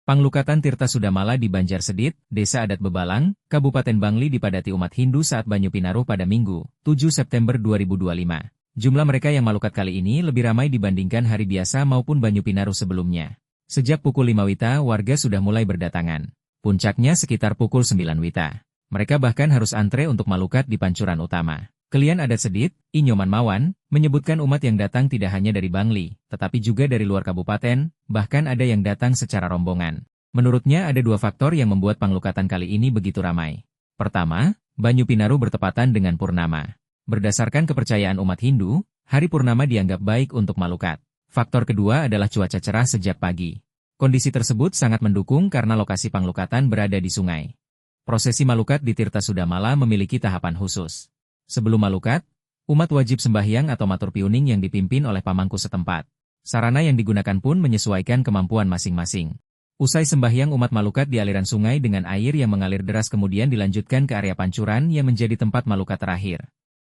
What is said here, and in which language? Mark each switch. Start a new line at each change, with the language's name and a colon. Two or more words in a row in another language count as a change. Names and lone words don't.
Indonesian: Panglukatan Tirta Sudamala di Banjarsedit, Desa Adat Bebalang, Kabupaten Bangli dipadati umat Hindu saat Banyu Pinaruh pada Minggu, 7 September 2025. Jumlah mereka yang malukat kali ini lebih ramai dibandingkan hari biasa maupun Banyu Pinaruh sebelumnya. Sejak pukul 5 WITA, warga sudah mulai berdatangan. Puncaknya sekitar pukul 9 WITA. Mereka bahkan harus antre untuk malukat di pancuran utama. Kelian Adat Sedit, Inyoman Mawan, menyebutkan umat yang datang tidak hanya dari Bangli, tetapi juga dari luar kabupaten, bahkan ada yang datang secara rombongan. Menurutnya ada dua faktor yang membuat panglukatan kali ini begitu ramai. Pertama, Banyu Pinaruh bertepatan dengan Purnama. Berdasarkan kepercayaan umat Hindu, hari Purnama dianggap baik untuk malukat. Faktor kedua adalah cuaca cerah sejak pagi. Kondisi tersebut sangat mendukung karena lokasi panglukatan berada di sungai. Prosesi malukat di Tirta Sudamala memiliki tahapan khusus. Sebelum malukat, umat wajib sembahyang atau
Balinese: matur piuning
Indonesian: yang dipimpin oleh pamangku setempat. Sarana yang digunakan pun menyesuaikan kemampuan masing-masing. Usai sembahyang umat malukat di aliran sungai dengan air yang mengalir deras kemudian dilanjutkan ke area pancuran yang menjadi tempat malukat terakhir.